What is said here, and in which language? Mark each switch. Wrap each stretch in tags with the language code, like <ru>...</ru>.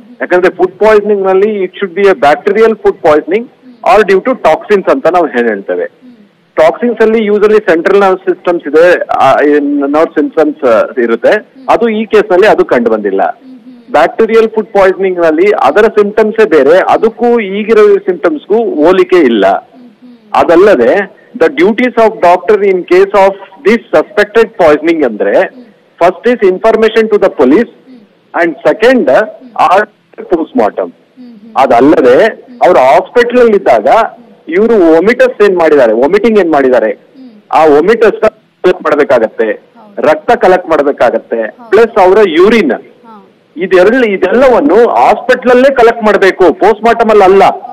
<kn>ಯಾಕಂದ್ರೆ</kn> <en>food poisoning ನಲ್ಲಿ it should be a bacterial food poisoning or due to toxins</en> <kn>ಅಂತ ನಾವು ಹೇಳ್ತೇವೆ. ಟಾಕ್ಸಿನ್ಸ್ ಅಲ್ಲಿ ಯೂಶಲಿ ಸೆಂಟ್ರಲ್ ನರ್ವ್ ಸಿಸ್ಟಮ್ಸ್ ಇದೆ, ನರ್ವ್ ಸಿಸ್ಟಮ್ಸ್ ಇರುತ್ತೆ. ಅದು ಈ ಕೇಸ್ ನಲ್ಲಿ ಅದು ಕಂಡು ಬಂದಿಲ್ಲ. ಬ್ಯಾಕ್ಟೀರಿಯಲ್ ಫುಡ್ ಪಾಯ್ಸನಿಂಗ್ ನಲ್ಲಿ ಅದರ ಸಿಂಪ್ಟಮ್ಸೇ ಬೇರೆ, ಅದಕ್ಕೂ ಈಗಿರೋ ಸಿಂಪ್ಟಮ್ಸ್ಗೂ ಹೋಲಿಕೆ ಇಲ್ಲ. ಅದಲ್ಲದೆ</kn> <en>the duties of doctor in case of this suspected poisoning andre first is information to the police and second are postmortem.</en> <kn>ಅದಲ್ಲದೆ ಅವರು ಹಾಸ್ಪಿಟಲ್ ಅಲ್ಲಿ ಇದ್ದಾಗ ಇವರು ವೊಮಿಟರ್ಸ್ ಏನ್ ಮಾಡಿದ್ದಾರೆ, ವಾಮಿಟಿಂಗ್ ಏನ್ ಮಾಡಿದ್ದಾರೆ, ಆ ವೊಮಿಟರ್ಸ್ ಕಲೆಕ್ಟ್ ಮಾಡಬೇಕಾಗತ್ತೆ, ರಕ್ತ ಕಲೆಕ್ಟ್ ಮಾಡಬೇಕಾಗತ್ತೆ, ಪ್ಲಸ್ ಅವರ ಯೂರಿನ್ ಇದೆಲ್ಲವನ್ನು ಹಾಸ್ಪಿಟಲ್ ಅಲ್ಲೇ ಕಲೆಕ್ಟ್ ಮಾಡಬೇಕು, ಪೋಸ್ಟ್ ಮಾರ್ಟಮ್ ಅಲ್ಲಿ ಅಲ್ಲ.</kn>